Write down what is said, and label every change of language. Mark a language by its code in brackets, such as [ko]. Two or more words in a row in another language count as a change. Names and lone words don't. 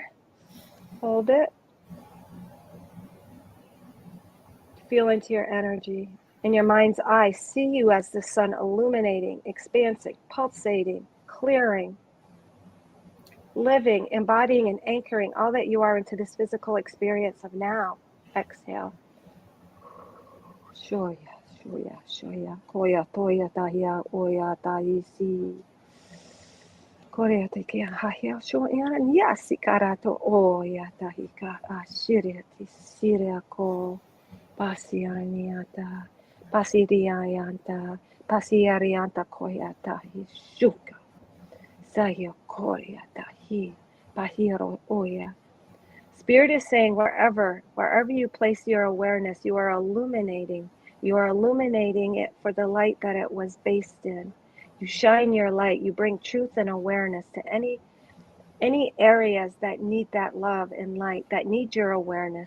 [en] Hold it. Feel into your energy. In your mind's eye, see you as the sun illuminating, expansing, pulsating, clearing, living, embodying, and anchoring all that you are into this physical experience of now. Exhale. Shoya, shoya, shoya, koya, toya, tahia, oya, taisi. Korea te kia hahia shoya, yasi karato, oya, tahika, ashiria, tisiria ko, pasianiata, pasiriayanta, pasiarianta, koya, tahi, shuka. Sayo koya, tahi, pahiro, oya. Spirit is saying wherever you place your awareness, you are illuminating. You are illuminating it for the light that it was based in. You shine your light. You bring truth and awareness to any areas that need that love and light, that need your awareness.